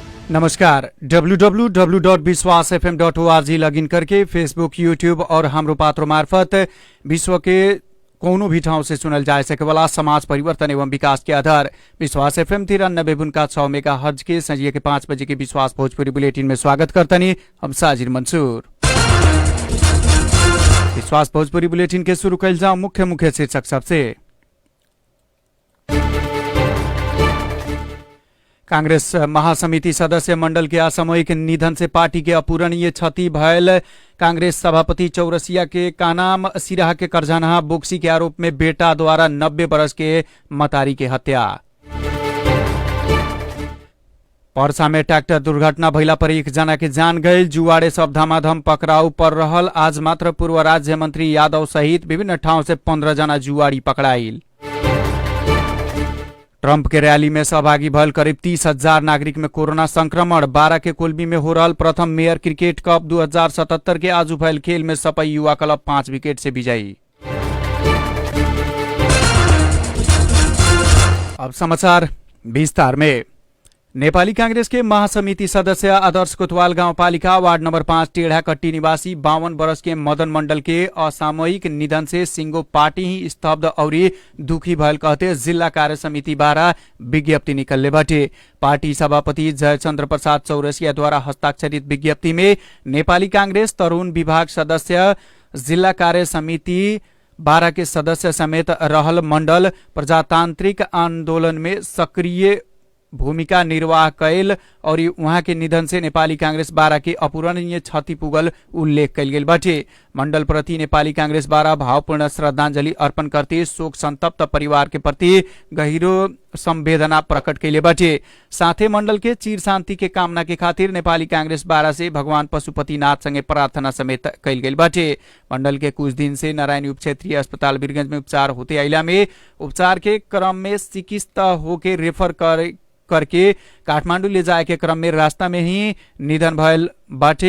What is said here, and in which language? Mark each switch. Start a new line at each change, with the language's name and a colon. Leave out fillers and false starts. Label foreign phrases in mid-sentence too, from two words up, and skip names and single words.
Bhojpuri: नमस्कार। www.biswasfm.org लगइन करके फेसबुक, यूट्यूब और हाम्रो पात्रो मार्फत विश्व के कोनो भी ठाउँ से सुनल जा सकेवाला समाज परिवर्तन एवं विकास के आधार विश्वास एफएम 93.6 मेगा हर्ज के संजिए के 5 बजे के विश्वास भोजपुरी बुलेटिन में स्वागत करतनी हम साजिर मंसूर। विश्वास भोजपुरी बुलेटिन के शुरू कैल जाऊं मुख्य शीर्षक सबसे। कांग्रेस महासमिति सदस्य मंडल के असामयिक निधन से पार्टी के अपूरणीय क्षति भयल। कांग्रेस सभापति चौरसिया के कानाम सिराहा के करजानहा बोक्सी के आरोप में बेटा द्वारा 90 वर्ष के मतारी के हत्या। पर्सा में ट्रैक्टर दुर्घटना भइला पर एक जना के जान गए। जुवाड़े सब धमाधम पकड़ाऊ पर रहल। आज मात्र पूर्व राज्य मंत्री यादव सहित विभिन्न ठाउँ से 15 जना जुआड़ी पकड़ाइल। ट्रंप के रैली में सहभागी भल करीब 30,000 नागरिक में कोरोना संक्रमण। 12 के कोलबी में हो रहल प्रथम मेयर क्रिकेट कप 2077 के आज भयल खेल में सपई युवा क्लब 5 विकेट से विजयी। अब समाचार विस्तार में। नेपाली कांग्रेस के महासमिति सदस्य आदर्श कोतवाल गाउँपालिका वार्ड नंबर 5 टेढ़ा कट्टी निवासी 52 वर्ष के मदन मंडल के असामयिक निधन से सिंगो पार्टी ही स्तब्ध और दुखी भयल कहते जिला कार्य समिति बारा विज्ञप्ति निकलने बाटे। पार्टी सभापति जयचंद्र प्रसाद चौरसिया द्वारा हस्ताक्षरित विज्ञप्ति में नेपाली कांग्रेस तरुण विभाग सदस्य जिला कार्य समिति 12 के सदस्य समेत रहल मंडल प्रजातांत्रिक आंदोलन में सक्रिय भूमिका निर्वाह कैल और उहाँ के निधन से नेपाली कांग्रेस 12 के अपूरणीय क्षति पुगल उल्लेख कैल गेल बाटे। मंडल प्रति नेपाली कांग्रेस 12 भावपूर्ण श्रद्धांजलि अर्पण करते शोक संतप्त परिवार के प्रति गहिरो संवेदना प्रकट कैले बाटे। साथै मंडल के चिर शांति के कामना के खातिर नेपाली कांग्रेस 12 से भगवान पशुपतिनाथ संगे प्रार्थना समेत कैल गेल बाटे। मंडल के कुछ दिन से नारायणी उप क्षेत्रीय अस्पताल वीरगंज में उपचार होते आइला में उपचार के क्रम में चिकित्सित होके रेफर करके काठमांडू ले जाए के क्रम में रास्ता में ही निधन भयल बाटे।